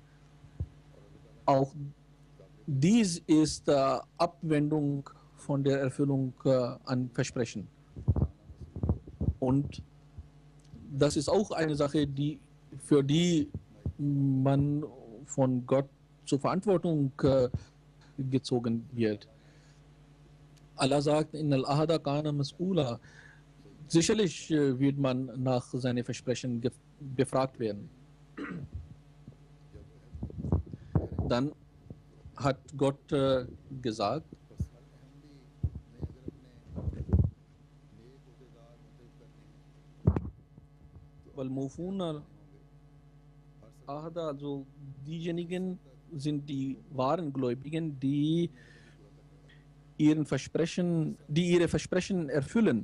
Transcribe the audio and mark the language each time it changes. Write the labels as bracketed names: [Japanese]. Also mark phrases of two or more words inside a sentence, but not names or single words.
[German] Auch dies ist Abwendung von der Erfüllung an Versprechen. Und das ist auch eine Sache, für die man von Gott zur Verantwortung gezogen wird. [Arabic] Allah sagt, إن العهد كان مسؤولا. [German] Sicherlich wird man nach seinen Versprechen befragt werden. Dann hat Gott gesagt, also diejenigen sind die wahren Gläubigen, die ihre Versprechen erfüllen.